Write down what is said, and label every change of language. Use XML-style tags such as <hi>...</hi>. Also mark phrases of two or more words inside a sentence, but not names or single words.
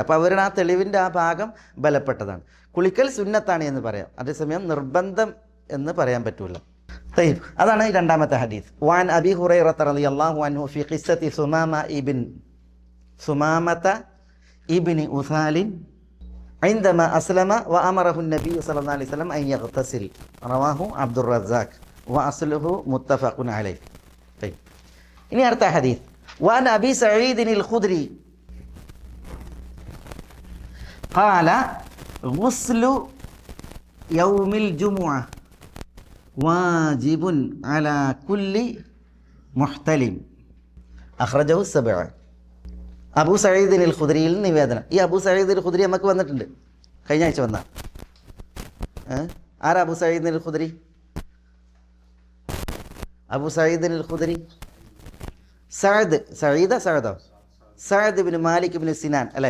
<ml>അപ്പോൾ അവരുടെ ആ തെളിവിൻ്റെ ആ ഭാഗം ബലപ്പെട്ടതാണ്. കുളിക്കൽ സുന്നത്താണ് എന്ന് പറയാം, അതേസമയം നിർബന്ധം എന്ന് പറയാൻ പറ്റൂല.</ml> <ar>طيب,</ar> <ml>അതാണ് ഈ രണ്ടാമത്തെ ഹദീസ്.</ml> <ar>وعن أبي هريرة رضي الله عنه في قصة ثمامة بن أثال عندما أسلم وأمره النبي صلى الله عليه وسلم أن يغتسل. رواه عبد الرزاق وأصله متفق عليه. طيب,</ar> <ml>ini അടുത്ത ഹദീസ്.</ml> <ar>وعن أبي سعيد الخدري قال غسل يوم الجمعة واجب على كل محتلم أخرجه السبعة.</ar> <ml>അബൂ സഈദ് അൽ ഖുദ്രിയിൽ നിവേദനം. ഈ അബൂ സഈദ് അൽ ഖുദ്രി നമുക്ക് വന്നിട്ടുണ്ട്, കഴിഞ്ഞ ആഴ്ച വന്ന. ആരാ അബൂ സഈദ് അൽ ഖുദ്രി? അബൂ സഈദ് അൽ ഖുദ്രി സഅദ് ഇബ്നു മാലിക് ഇബ്നു സിനാൻ അല്ലേ?</ml>